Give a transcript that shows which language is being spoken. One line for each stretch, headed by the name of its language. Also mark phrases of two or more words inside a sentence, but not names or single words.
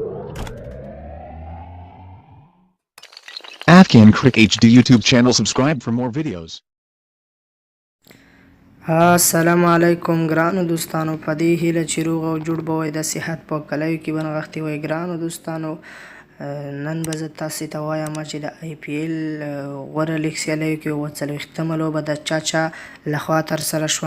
English: Afghan Crick HD YouTube channel. Subscribe for more videos.
Pashto: السلام علیکم ګرانو دوستانو، په دې هیله چې روغ او جوړ به وئ، د صحت په کلیو کې به نغښتي وئ. ګرانو دوستانو، نن به زه تاسې ته وایم چې د IPL غوره لیګ سیالیو کې اووه لوبه د چا لخوا ترسره شوه.